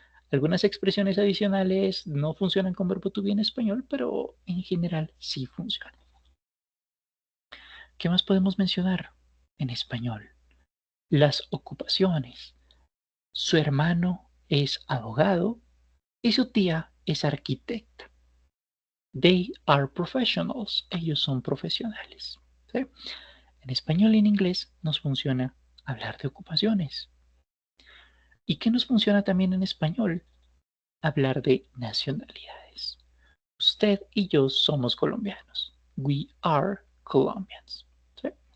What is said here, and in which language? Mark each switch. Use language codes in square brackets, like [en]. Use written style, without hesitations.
[es] Algunas expresiones adicionales no funcionan con verbo to be en español, pero en general sí funcionan. ¿Qué más podemos mencionar en español? Las ocupaciones. Su hermano es abogado y su tía es arquitecta. [en] They are professionals. [es] Ellos son profesionales. ¿Sí? En español y en inglés nos funciona hablar de ocupaciones. ¿Y qué nos funciona también en español? Hablar de nacionalidades. Usted y yo somos colombianos. [en] We are Colombians. [es] ¿Sí?